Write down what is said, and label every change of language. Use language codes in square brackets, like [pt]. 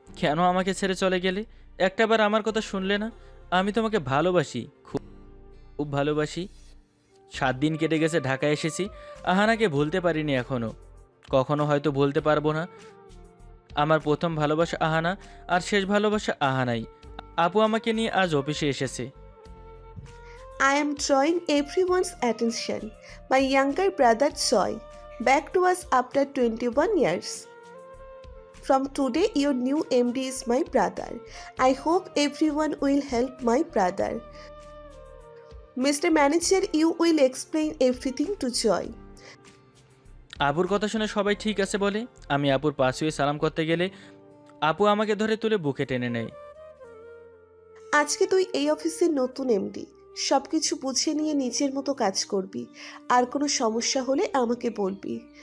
[bn] কেন আমাকে ছেড়ে চলে গেলে? একটাবার আমার কথা শুনলে না? আমি তোমাকে ভালোবাসি, খুব খুব ভালোবাসি। 7 দিন কেটে গেছে, ঢাকায় এসেছি। আহানাকে ভুলতে পারিনি এখনো, কখনো হয়তো ভুলতে পারবো না। আমার প্রথম ভালোবাসা আহানা, আর শেষ ভালোবাসা আহানাই। আপু আমাকে নিয়ে আজ অফিসে এসেছে। [en] I am drawing everyone's attention. My younger brother Joy, back to us after 21 years. From today, your new MD is my brother. I hope everyone will help my brother. Mr. Manager, you will explain everything to Joy. [bn] আপুর কথা শুনে সবাই ঠিক আছে বলে। আমি আপুর পাশ হয়ে সালাম করতে গেলে আপু আমাকে ধরে তুলে বুকে টেনে নেয়। আজকে তুই এই অফিসের নতুন এমডি, সব কিছু বুঝে নিয়ে নিজের মতো কাজ করবি। আর কোনো সমস্যা হলে আমাকে বলবি।